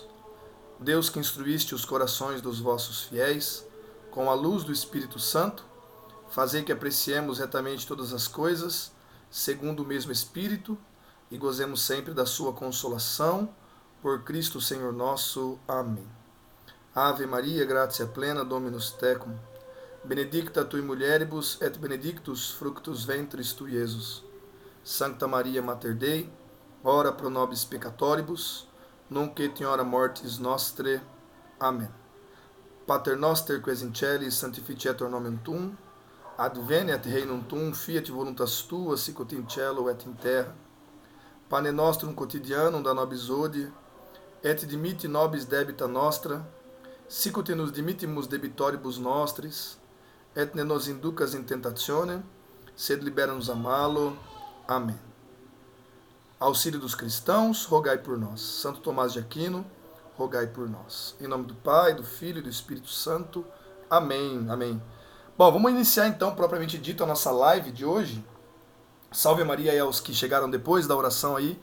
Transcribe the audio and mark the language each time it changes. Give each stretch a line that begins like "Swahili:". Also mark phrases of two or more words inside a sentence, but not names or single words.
Portuguese: Deus, que instruíste os corações dos vossos fiéis, com a luz do Espírito Santo, fazei que apreciemos retamente todas as coisas, segundo o mesmo Espírito, e gozemos sempre da sua consolação, por Cristo Senhor nosso. Amém.
Latin: Ave Maria, gratia plena, Dominus tecum, benedicta tui mulieribus, et benedictus fructus ventris tui, Iesus. Sancta Maria Mater Dei, ora pro nobis peccatoribus, nunc et in hora mortis nostre.
Portuguese: Amém.
Latin: Pater noster, qui es in celis, sanctificetur nomen tuum, adveniat regnum tuum, fiat voluntas tua, sicut in cielo et in terra. Pane nostrum quotidianum da nobis hodie, et dimitte nobis debita nostra, sicut nos dimittimus debitoribus nostris, et ne nos inducas in tentationem, sed libera-nos a malo.
Portuguese: Amém. Auxílio dos cristãos, rogai por nós. Santo Tomás de Aquino, rogai por nós. Em nome do Pai, do Filho e do Espírito Santo. Amém. Amém. Bom, vamos iniciar então, propriamente dito, a nossa live de hoje. Salve Maria e aos que chegaram depois da oração aí.